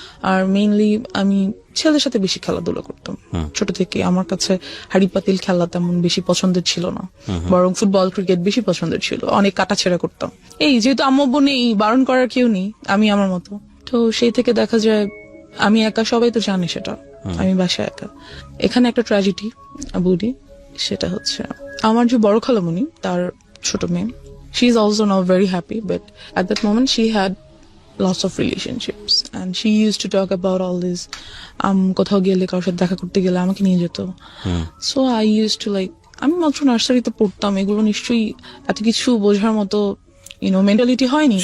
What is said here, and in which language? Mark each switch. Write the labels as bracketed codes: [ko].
[bn] আর mainly আমি ছেলেদের সাথে বেশি খেলাধুলা করতাম ছোট থেকে। আমার কাছে হাড়ি পাতিল খেলা তেমন বেশি পছন্দের ছিল না, বরং ফুটবল ক্রিকেট বেশি পছন্দের ছিল। অনেক কাটাছেড়া করতাম। এই যেহেতু আম্মু নেই, বারণ করার কেউ নেই, আমি আমার মতো। তো সেই থেকে দেখা যায় আমি একা, সবাই তো জানে সেটা, আমি বাসায় একা। এখানে একটা ট্র্যাজেডি বলি, সেটা হচ্ছে আমার যে বড় খালামণি, তার ছোট মেয়ে, [en] she is also now very happy, but at that moment she had lots of relationships and she used to talk about all this. [bn] কোথাও গেলে, কারোর সাথে দেখা করতে গেলে আমাকে নিয়ে যেত। [en] So I used to like, [bn] আমি মাত্র নার্সারিতে পড়তাম, এগুলো নিশ্চয়ই এত কিছু বোঝার মতো মেন্টালিটি হয়নি।